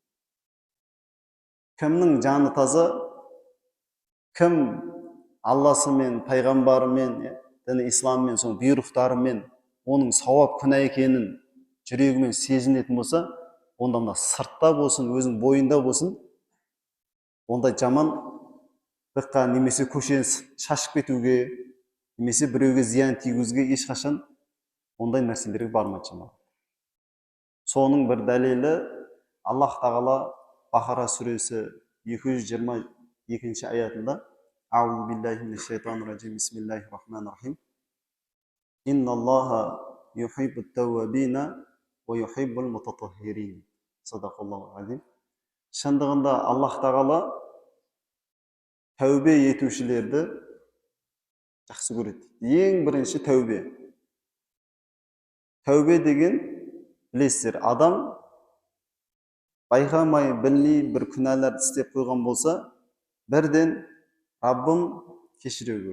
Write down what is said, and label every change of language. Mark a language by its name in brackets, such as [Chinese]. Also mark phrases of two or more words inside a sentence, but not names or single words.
[Kazakh] Кімнің жаны таза, кім Алласымен, пайғамбарымен, діні исламмен, соның бұйрықтарымен, оның сауап күнә екенін жүрегімен сезінетін болса, онда мына сыртта болсын, өзінің бойында болсын, ондай жамандыққа немесе көшені шашып кетуге, немесе біреуге зиян тигізуге ешқашан ондай нәрселерге бармайды жамағат. Соның бір дәлелі Аллах Тағала Бақара сүресі 222 аятында: [Arabic] «أعوذ بالله من الشيطان الرجيم بسم الله الرحمن الرحيم. إن الله يحب التوابين ويحب المتطهرين». صدق الله العظيم. [Kazakh] Шындығында Аллах Тағала тәубе етушілерді жақсы көреді. Ең бірінші тәубе. Тәубе деген, білесіздер, адам байқамай, білмей бір күнәларды істеп қойған болса, бірден Раббым кешіре көр.